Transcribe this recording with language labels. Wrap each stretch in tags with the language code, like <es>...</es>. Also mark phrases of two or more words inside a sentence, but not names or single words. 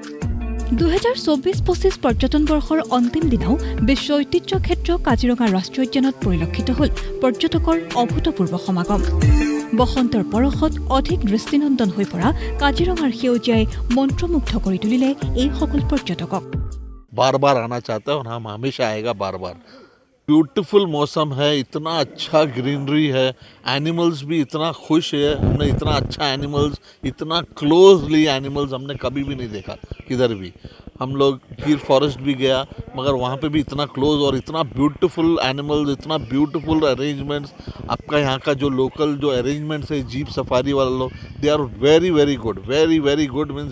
<as>2024-25 পৰ্যটন বৰ্ষৰ অন্তিম দিনাও বিশ্ব ঐতিহ্য ক্ষেত্ৰ কাজিৰঙা ৰাষ্ট্ৰীয় উদ্যানত পৰিলক্ষিত হ'ল পৰ্যটকৰ অভূতপূৰ্ব সমাগম বসন্তৰ পৰশত অধিক দৃষ্টিনন্দন হৈ পৰা কাজিৰঙাৰ সেউজীয়াই মন্ত্ৰমুগ্ধ কৰি তুলিলে এই সকল পৰ্যটকক</as> <hi>बार बार आना चाहते हैं और हम हमेशा आएगा बार बार ब्यूटीफुल मौसम है इतना अच्छा ग्रीनरी है एनिमल्स भी इतना खुश है हमने इतना अच्छा एनिमल्स इतना</hi> <en>closely animals</en> <hi>हमने कभी भी नहीं देखा किधर भी हम लोग गिर फॉरेस्ट भी गया मगर वहाँ पे भी इतना क्लोज और इतना</hi> <en>beautiful animals</en> <hi>इतना</hi> <en>beautiful arrangements</en> <hi>आपका यहाँ का जो लोकल जो अरेंजमेंट्स है</hi> <en>jeep safari</en> <hi>वाले लोग</hi> <en>they are very good means</en>